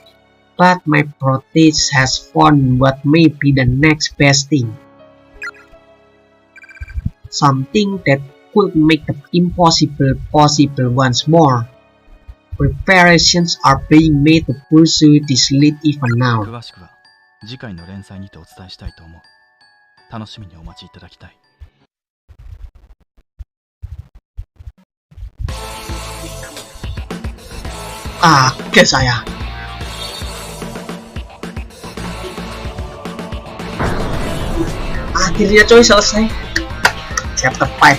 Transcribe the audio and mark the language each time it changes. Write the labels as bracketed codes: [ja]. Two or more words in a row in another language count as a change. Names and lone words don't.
[en] But my protege has found what may be the next best thing. Something that could make the impossible possible once more. Preparations are being made to pursue this lead even now. [ja] 詳しくは次回の連載にてお伝えしたいと思う。楽しみにお待ちいただきたい。 [id] Kaget saya. Akhirnya coy selesai. Chapter 5.